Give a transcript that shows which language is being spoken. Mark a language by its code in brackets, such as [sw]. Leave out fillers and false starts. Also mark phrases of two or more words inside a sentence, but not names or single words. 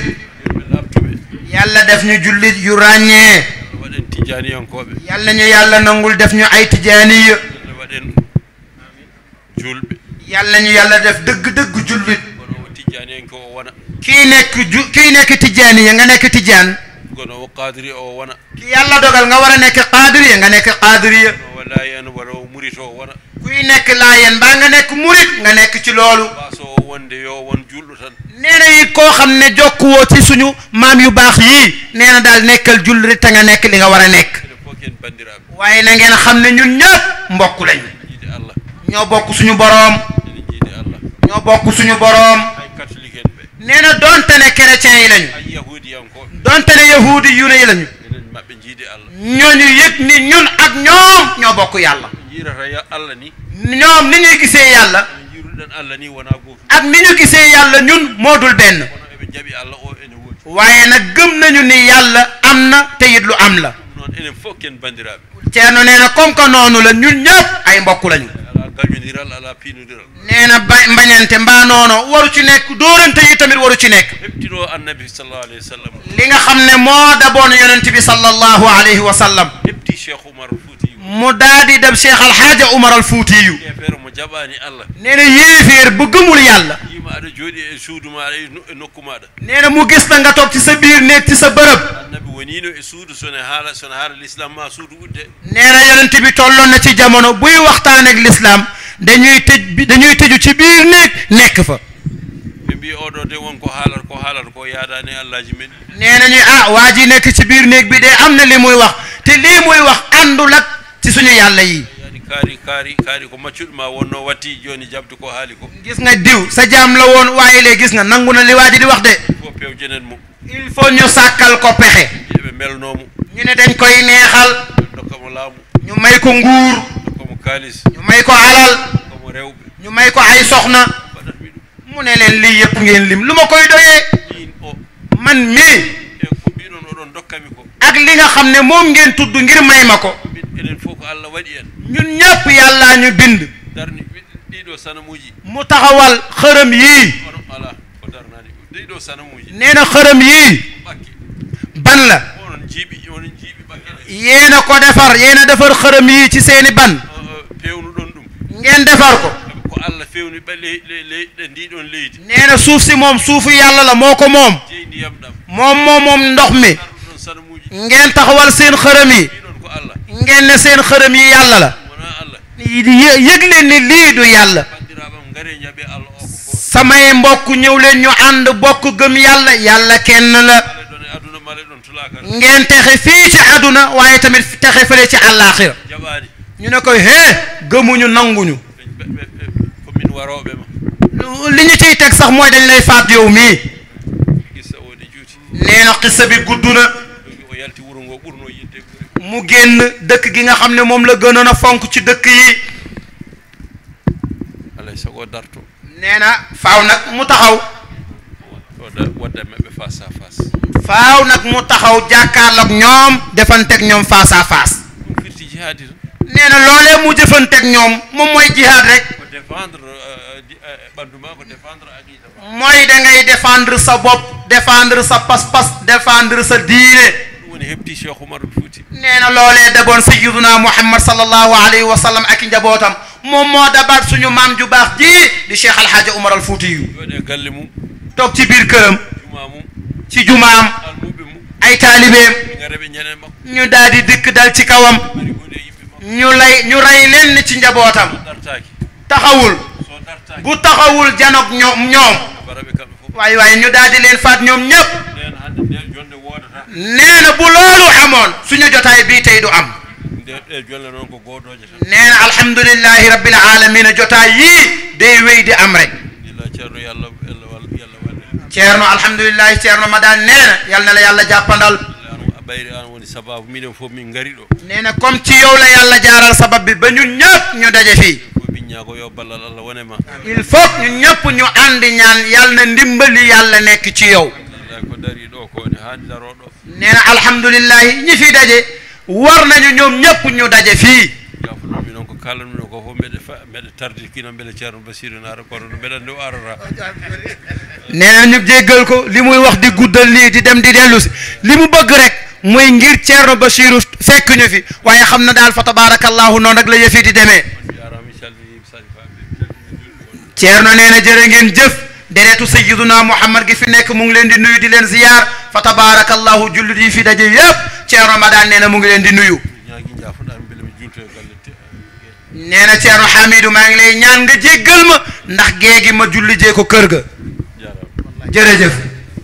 [ff] ɓe labtuɓe [wo] yàlla def ñu jullit yu ràññee [ff] waɗen tijaniyankoɓe [wo] yàlla nañu yàlla nangul def ñu ay tijaaniya [ff] waɗen julɓe [wo] yàlla nañu yàlla def dëgg-dëgg jullit [ff] kono o tijaniyanko o wona [wo] kii nekk tijaaniya nga nekk tijaan [ff] kono o qadiri o wona [wo] ki yàlla dogal nga war a nekk qaadiriya nga nekk qaadiriya [ff] o wallahi en waɗa o murito o wona [wo] kuy nekk laayeen mbaa nga nekk murit nga nekk ci loolu [ff] baso o wonde yo won julɗo tan [wo] nee na it koo xam ne jokkuwoo ci suñu maam yu baax yii nee na daal nekkal jullit te nga nekk li nga war a nekk [ff] ene fof ken bandiraɓe [wo] waaye na ngeen xam ne ñun ñëpp mbokk lañu [ff] jiide allah [wo] ñoo bokk suñu boroom [ff] ene jiide allah [wo] ñoo bokk suñu boroom [ff] hay catholique en ɓe [wo] nee na donte ne chrétien yi lañu [ff] hay yahudiyankoɓe [wo] donte ne yahudi yu ne yi lañu [ff] enen maɓɓe jiide allah [wo] ñooñu yëg ni ñun ak ñoom ñoo bokk yàlla [ff] jiirata allah ni [wo] ñoom ni ñuy gisee yàlla [ff] ene jiiruɗen allah ni wona goto [wo] ak ni ñu gisee yàlla ñun moo dul benn [ff] kono eɓe jaaɓi allah o ene woodi [wo] waaye nag gëm nañu ni yàlla am na te it lu am la [ff] ɗum noon enen fof ken bandiraɓe [wo] Ceerno nee na [fr] comme que [wo] noonu la ñun ñëpp ay mbokk lañu [ff] ala gañodiral ala piinodiral [wo] nee na mbañante mbaa noono waru ci nekk dóorante yi tamit waru ci nekk [ff] heɓtino annabi [ar] صلى الله عليه وسلم [wo] li nga xam ne moo daboon yonent bi [ar] صلى الله عليه وسلم [ff] heɓti cheikh oumar fouti [wo] mu daal di dem Cheikh Alhaaja Umar al Fuutiyu [ff] yefere mo jaɓani allah [wo] nee na yéeféer bu gëmul yàlla [ff] yima aɗa jooɗi e suudu maɗa e nokku maɗa [wo] nee na mu gis la nga toog ci sa biir néeg ci sa bërëb [ff] annabi wonino e suudu sone haala l'islam ma suudu udde [wo] nee na yonent bi tolloon na ci jamono buy waxtaan ak l'islam dañuy tëju ci biir néeg nekk fa [ff] ɓe mbi oɗo de wonko haalata ko yaadani allahji men [wo] nee nañu waa ji nekk ci biir néeg bi de am na li muy wax te lii muy wax àndul ak ci suñu yàlla yi [ff] yani kaari ko maccuɗo ma wonno watti joni jabde ko haali ko [wo] gis nga diw sa jaam la woon waaye léegi gis nga nangu na li waa ji di wax de [ff] fof pewjenen mo [fr] il faut [wo] ñu sàkkal ko pexe [ff] eɓe melnomo [wo] ñu ne dañ koy neexal [ff] dokkamo laamu [wo] ñu may ko nguur [ff] dokkamo kaalis [wo] ñu may ko alal [ff] dokkamo rewɓe [wo] ñu may ko ay soxna [ff] waɗatmi ɗum [wo] mu ne leen lii yëpp ngeen lim lu ma koy doyee [ff] min o [wo] man mii [ff] e ko mbiɗon oɗon dokkami ko [wo] ak li nga xam ne moom ngeen tudd ngir may ma ko [ff] enen fof ko allah waɗi en [wo] ñun ñëpp yàllaa ñu bind [ff] darni ɗiɗo sanamuji [wo] mu taxawal xërëm yii [ff] onon ala ko darnani ɗiɗo sanamuji [wo] nee na xërëm yii [ff] ɓakke [wo] ban la [ff] onon jiiɓi ɓakke ɗe [wo] yéen a ko defar yéen a defar xërëm yii ci seeni ban [ff] pewnuɗon ɗum [wo] ngeen defar ko [ff] ko allah fewni ɓe leyɗe ndiɗon leydi [wo] nee na suuf si moom suufu yàlla la moo ko moom [ff] jeyi ndiyam ɗam [wo] moom ndox mi [ff] darɗuɗon sanamuji [wo] ngeen taxawal seen xërëm yi [ff] ɗiɗon ko allah [wo] ngeen ne seen xërëm yi yàlla la [ff] wona allah [wo] yëg leen ni lii du yàlla [ff] bandiraɓam gaare ñaɓe allah o ko [wo] samay mbokk ñëw leen ñu ànd bokk gëm yàlla yàlla kenn la [ff] male ɗon e aduna male ɗon tulakar [wo] ngeen texe fii ci àdduna waaye tamit texe fële ci àllaaxira [ff] jaɓani [wo] ñu ne koy gëmuñu nanguñu [ff] ko min waroɓe ma [wo] li ñu ciy teg sax mooy dañ lay faat yow mii [ff] gissa woɗi juuti [wo] nee na xissa bi gudd na [ff] o yalti wuuro ngo ɓurno yidde [wo] mu génn dëkk gi nga xam ne moom la gënoon a fonk ci dëkk yi [ff] alay sago darto [wo] nee na faaw nag mu taxaw [ff] wadda maɓɓe [fr] face à face [wo] faaw nag mu taxaw jàkkaarloog ñoom defanteeg ñoom [fr] face à face [ff] ɗum firti jihaadi to [wo] nee na loolee mu jëfanteeg ñoom moom mooy jihaad rek [ff] ko défendre ɓandu ma ko défendre aqida ma [wo] mooy da ngay défendre sa bopp défendre sa pas-pas défendre sa diine [ff] ɗum woni heɓti cheikh oumar fouti [wo] nee na loolee daboon sayyiduna muhammad [ar] صلى الله عليه وسلم [wo] ak i njabootam moom moo dabaat suñu maam ju baax ji di cheikh alhaaja Umar al Fuuti yu [ff] jooɗe galle mum [wo] toog ci biir këram [ff] juma mum [wo] ci jumaam [ff] almuɓe mum [wo] ay taalibeem [ff] ɓe gareɓe ñanen makko [wo] ñu daal di dikk dal ci kawam [ff] mari hunde yimɓe makko [wo] ñu rey leen ci njabootam [ff] dartaki [wo] taxawul [ff] so dartaki [wo] bu taxawul janoog ñoom [ff] baraɓe kamɓe fof [wo] waaye ñu daal di leen faat ñoom ñëpp [ff] nden hande nde jonde wodata [wo] nee na bu loolu amoon suñu jotaay bii tey du am [ff] ɗe jolle noon ko godoje tan [wo] nee na [ar] الحمد لله رب العالمين [wo] jotaay yii day wéy di am rek [ff] illa ceerno yallah walle [wo] ceerno alhamdulillahi ceerno Madane nee na yal na la yàlla jàppandal [ff] a ɓayri an woni sababu minen fof min ngari ɗo [wo] nee na comme ci yow la yàlla jaaral sabab bi ba ñun ñëpp ñu daje fii [ff] fof min ñaago yo ballal Allah wone ma [fr] il faut [wo] ñu ñëpp ñu ànd ñaan yàlla na ndimbali yàlla nekk ci yow [ff] ko dari ɗo ko ne haandi daroo ɗo [wo] nee na alhamdulillahi ñi fi daje war nañu ñoom ñëpp ñu daje fii [ff] jafunomi noon ko kalanmi ko fof mbeɗe tardi kino mbele ceerno basiru naara kono no mbeɗanndi o arata [wo] nee na ñu jéggal ko li muy wax di guddal nii di dem di dellu si li mu bëgg rek muy ngir ceerno basiru fekk ñu fi waaye xam na daal fa tabarakallahu noonu rek la yëfi di demee ceerno nee na jërë ngeen jëf deretu sayyiduna muhammad gi fi nekk mu ngi leen di nuyu di leen ziyaar fa tabarakallahu jullit yi fi daje yëpp ceerno madaan nee na mu ngi leen di nuyu nee na ceerno Hamidou maa ngi lay ñaan nga jéggal ma ndax géegi ma julli jee ko kër ga jërëjëf